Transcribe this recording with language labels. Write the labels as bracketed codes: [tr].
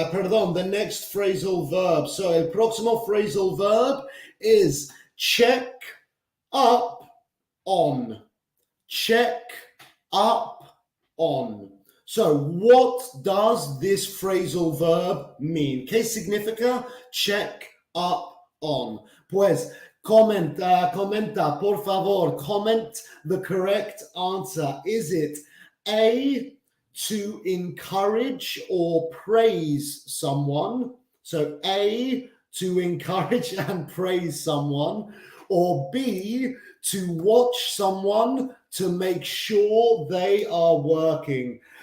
[en] The next phrasal verb. So [es] el próximo [en] phrasal verb is check up on. Check up on. So what does this phrasal verb mean? [es] ¿Qué significa check up on? Pues comenta, por favor. [en] Comment the correct answer. Is it A, to encourage or praise someone? So A, to encourage and praise someone, or B, to watch someone to make sure they are working.